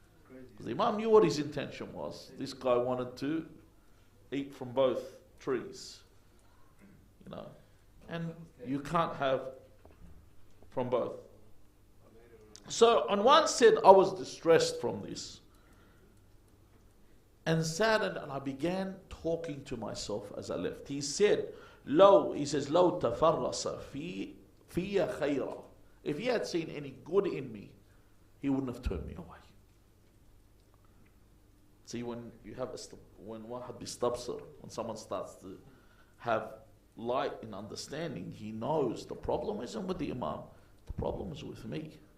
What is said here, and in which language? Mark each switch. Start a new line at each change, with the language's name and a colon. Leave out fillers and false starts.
English: Because the Imam knew what his intention was. This guy wanted to eat from both trees. And you can't have from both. So on one said, I was distressed from this and saddened, and I began talking to myself as I left. He said,
Arabic: لو تفرس في خيرا.
English: If he had seen any good in me, he wouldn't have turned me away. See, when you have when
Arabic: wahad bistabsir,
English: when someone starts to have light in understanding, he knows the problem isn't with the Imam, the problem is with me.